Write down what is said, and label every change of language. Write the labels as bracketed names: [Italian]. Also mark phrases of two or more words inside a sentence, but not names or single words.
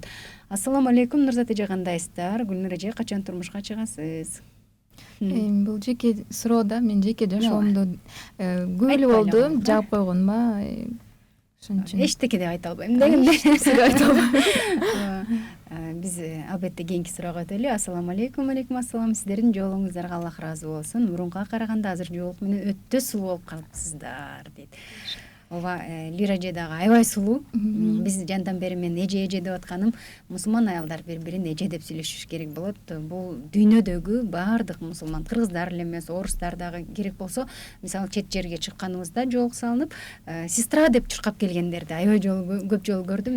[Arabic] السلام عليكم, [Kyrgyz] Нурзат эже, кандайсыздар? Гүлнур эже, качан турмушка чыгасыз? Бул жеке суроо да, мен жеке жашоомдо көп эле болду, жаап койгонма. Ошон үчүн эчтеке деп айта албайм дегенде. Биз албетте кийинки суроого өтөлү. [Arabic] السلام عليكم. عليكم السلام. [Kyrgyz] Сиздердин жоолугуңуздарга Аллах ыраазы болсун. Мурунга караганда азыр жоолук менен өтө сулуу болуп калыпсыздар дейт. Ооба, Лира эже дагы аябай сулуу. Биз жандан бери мен эже деп атканым, мусулман аялдар бири-бирин эже деп сүйлөшүш керек болот. Бул дүйнөдөгү баардык мусулман, кыргыздар эле эмес, орустар дагы керек болсо, мисалы чет жерге чыкканыбызда жоолук салынып, сестра деп чуркап келгендерди аябай жолу көп жолу көрдүм.